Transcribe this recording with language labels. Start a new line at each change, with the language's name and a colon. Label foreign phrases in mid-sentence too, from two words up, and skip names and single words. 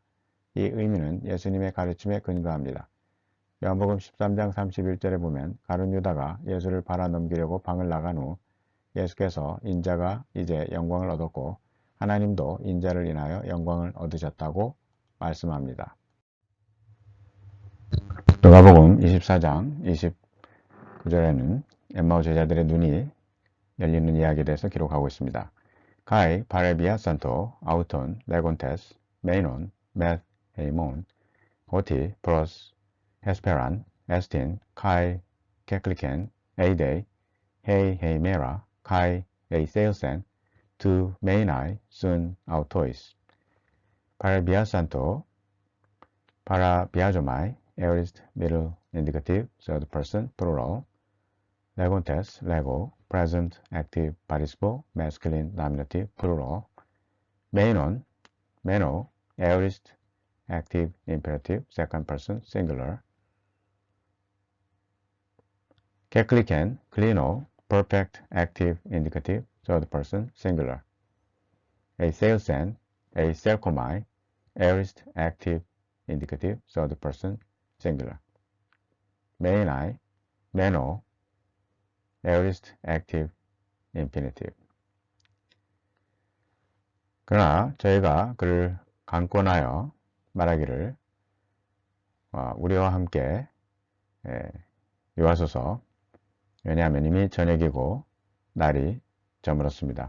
Korean: 이 의미는 예수님의 가르침에 근거합니다. 요한복음 13장 31절에 보면 가룟 유다가 예수를 팔아넘기려고 방을 나간 후 예수께서 인자가 이제 영광을 얻었고 하나님도 인자를 인하여 영광을 얻으셨다고 말씀합니다. 누가복음 24장 29절에는 엠마오 제자들의 눈이 열리는 이야기에 대해서 기록하고 있습니다.
Greek: Καὶ παρεβιάσαντο αὐτὸν λέγοντες μεῖνον μεθ’ ἡμῶν ὅτι πρὸς ἑσπέραν ἐστὶν καὶ κέκλικεν ἤδη ἡ ἡμέρα καὶ εἰσῆλθεν τοῦ μεῖναι σὺν αὐτοῖς. παρεβιάσαντο παραβιάζομαι
English: aorist middle indicative third person plural
Greek: λέγοντες λέγω
English: present active participle masculine nominative plural
Greek: μεῖνον μένω
English: aorist active imperative second person singular
Greek: κέκλικεν κλίνω
English: perfect active indicative third person singular
Greek: εἰσῆλθεν εἰσέρχομαι
English: aorist active indicative third person singular
Greek: μεῖναι μένω
English: aorist active infinitive.
Korean: 그러나 저희가 그를 강권하여 말하기를 우리와 함께 요하소서. 왜냐하면 이미 저녁이고 날이 저물었습니다.